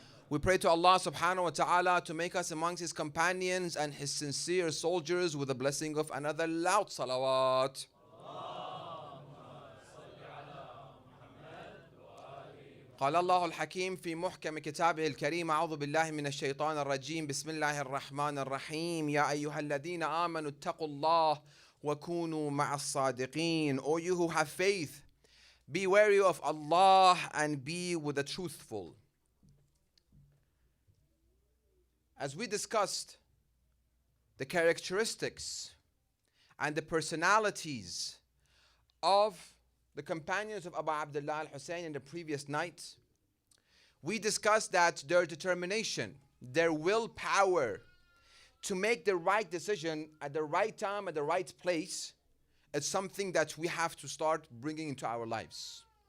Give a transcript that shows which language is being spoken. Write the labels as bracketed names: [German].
[English] We pray to Allah subhanahu wa ta'ala to make us amongst His companions and His sincere soldiers with the blessing of another loud salawat. [Arabic] قال الله الحكيم في محكم كتابه الكريم أعوذ بالله من الشيطان الرجيم بسم الله الرحمن الرحيم يا أيها الذين آمنوا اتقوا الله وكونوا مع الصادقين. [English] O you who have faith, be wary of Allah and be with the truthful. As we discussed the characteristics and the personalities of the companions of Abu Abdullah al-Hussein in the previous night, we discussed that their determination, their willpower to make the right decision at the right time, at the right place, is something that we have to start bringing into our lives.